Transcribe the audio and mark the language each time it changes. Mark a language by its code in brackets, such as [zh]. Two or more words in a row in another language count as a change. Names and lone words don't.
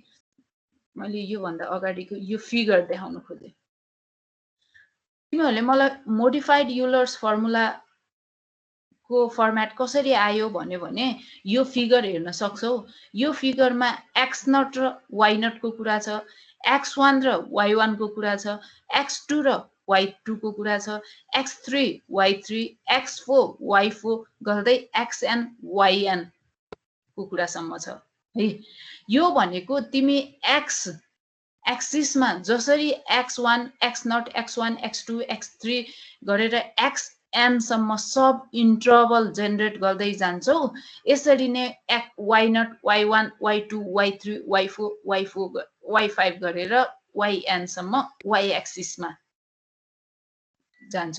[ne] मैले यो भन्दा अगाडिको यो फिगर देखाउन खोजे तिमीहरूले मलाई [en] modified Euler's formula [ne] को फर्मेट कसरी आयो भन्यो भने यो फिगर हेर्न सक्छौ यो फिगरमा x0 र y0 को कुरा छ x1 र y1 को कुरा छ x2 र y2 को कुरा छ x3 y3 x4 y4 गर्दै xn yn को कुरासम्म छ है यो भनेको तिमी x एक्सिसमा जसरी x1 x0 x1 x2 x3 गरेर xn सम्म [en] sub interval [ne] जेनेरेट गर्दै जान्छौ यसरी नै y0 y1 y2 y3 y4 y4 y5 गरेर yn सम्म y एक्सिसमा जान्छौ।